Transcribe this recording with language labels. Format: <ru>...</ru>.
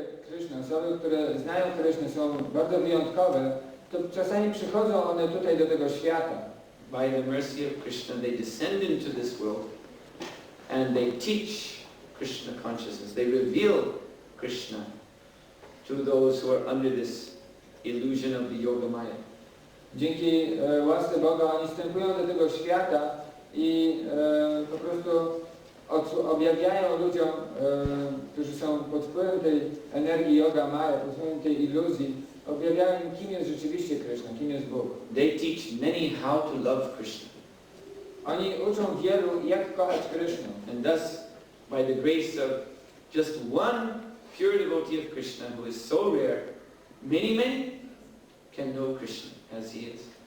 <pl>Krishna, osoby, które znają Krishna, są bardzo wyjątkowe, to czasami przychodzą one tutaj do tego świata.</pl> <en>By the mercy of Krishna, they descend into this world and they teach Krishna consciousness. They reveal Krishna to those who are under this illusion of the Yoga Maya.</en> <pl>Dzięki łasce Boga oni wstępują do tego świata i po prostu objawiają ludziom, którzy są pod wpływem tej energii Yoga Maya, pod wpływem tej iluzji, objawiają im, kim jest rzeczywiście Krishna, kim jest Bóg.</pl> <en>They teach many how to love Krishna.</en> <pl>Oni uczą wielu, jak kochać Krishnę.</pl> <en>And thus, by the grace of just one pure devotee of Krishna, who is so rare, many can know Krishna as he is.</en>